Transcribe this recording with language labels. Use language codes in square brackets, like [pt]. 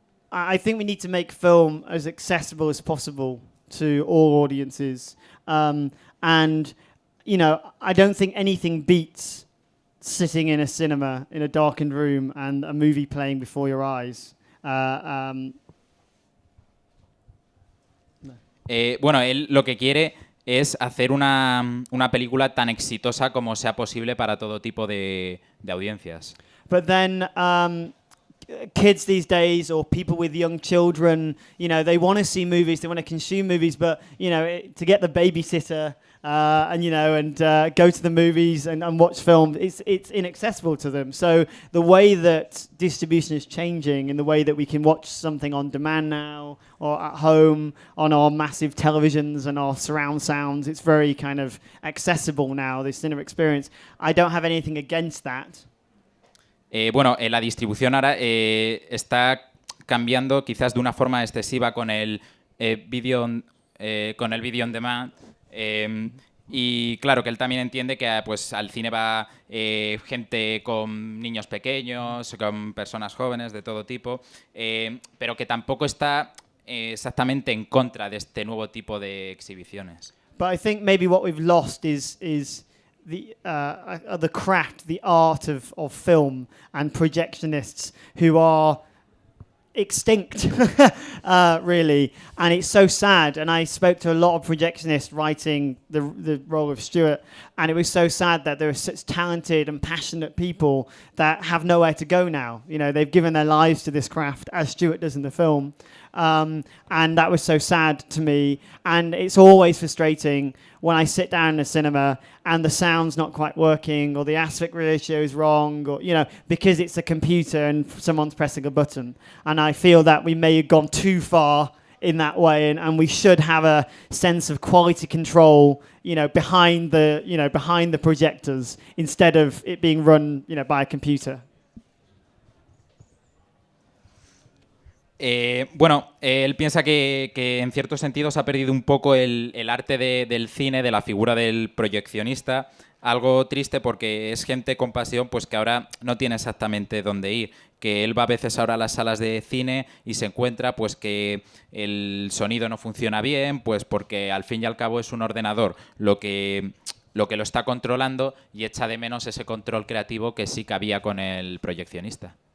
[en] I think we need to make film as accessible as possible to all audiences, and I don't think anything beats sitting in a cinema in a darkened room and a movie playing before your eyes. [es] Bueno, él lo que quiere es hacer una película tan exitosa como sea posible para todo tipo de audiencias. [en] But then kids these days, or people with young children, they want to see movies, they want to consume movies, but to get the babysitter and go to the movies and watch films, it's inaccessible to them. So the way that distribution is changing, in the way that we can watch something on demand now or at home on our massive televisions and our surround sounds, it's very kind of accessible now, this cinema experience. I don't have anything against that. [es] Bueno, la distribución ahora está cambiando quizás de una forma excesiva con el video on demand. Y claro que él también entiende que pues al cine va gente con niños pequeños, con personas jóvenes de todo tipo, pero que tampoco está exactamente en contra de este nuevo tipo de exhibiciones. [en] But I think maybe what we've lost is the craft, the art of film and projectionists who are extinct, really. And it's so sad. And I spoke to a lot of projectionists writing the role of Stuart, and it was so sad that there are such talented and passionate people that have nowhere to go now. They've given their lives to this craft, as Stuart does in the film. And that was so sad to me. And it's always frustrating when I sit down in a cinema and the sound's not quite working, or the aspect ratio is wrong, or because it's a computer and someone's pressing a button. And I feel that we may have gone too far in that way, and we should have a sense of quality control, behind the projectors instead of it being run, by a computer. [es] Bueno, él piensa que en ciertos sentidos ha perdido un poco el arte del cine, de la figura del proyeccionista. Algo triste porque es gente con pasión pues que ahora no tiene exactamente dónde ir. Que él va a veces ahora a las salas de cine y se encuentra pues que el sonido no funciona bien, pues porque al fin y al cabo es un ordenador lo que lo está controlando, y echa de menos ese control creativo que sí que había con el proyeccionista.